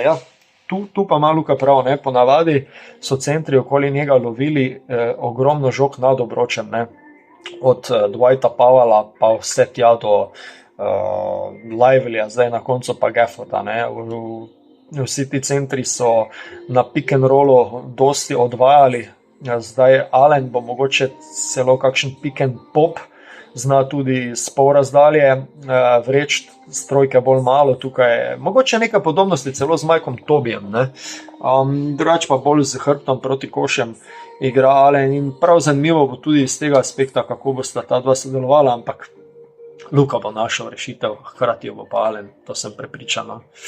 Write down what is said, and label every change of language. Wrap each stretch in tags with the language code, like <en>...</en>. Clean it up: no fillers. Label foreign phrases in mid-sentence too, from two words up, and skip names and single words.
<sl>Ja, tu pa ima Luka prav, ne? Ponavadi so centri okoli njega lovili ogromno žog nad obročem, ne? Od Dwighta Powella pa vse tja do Livelya, zdaj na koncu pa Gafforda. Vsi ti centri so na</sl> <en>pick and rollu</en> <sl>dosti odvajali, zdaj Alen bo mogoče celo kakšen pick</sl> <en>and pop,</en> <sl>zna tudi s pol razdalje vreč, strojke bolj malo, tukaj mogoče nekaj podobnosti celo z Mikeom Tobijem, drugač pa bolj z hrbtom proti košem igra Alen in prav zanimivo bo tudi iz tega aspekta, kako bosta ta dva sodelovala, ampak Luka bo našel rešitev, hkrati jo bo pa Alen, to sem prepričan.</sl>